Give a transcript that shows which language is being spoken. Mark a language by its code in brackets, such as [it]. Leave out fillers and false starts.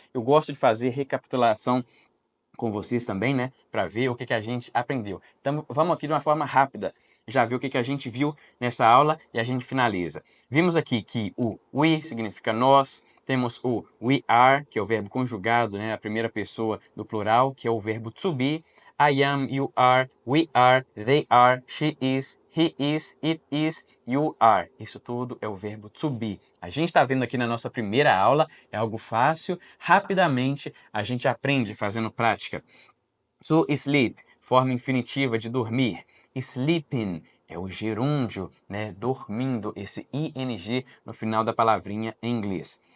[pt] Eu gosto de fazer recapitulação com vocês também, né, para ver o que que a gente aprendeu. Então, vamos aqui de uma forma rápida, já ver o que que a gente viu nessa aula e a gente finaliza. Vimos aqui que o we significa nós, temos o [en] we are, [pt] que é o verbo conjugado, né, a primeira pessoa do plural, que é o verbo to be. [en] I am, you are, we are, they are, she is, he is, it is, you are. [pt] Isso tudo é o verbo to be. A gente está vendo aqui na nossa primeira aula, é algo fácil, rapidamente a gente aprende fazendo prática. To sleep, forma infinitiva de dormir. Sleeping é o gerúndio, né? Dormindo, esse ing no final da palavrinha em inglês.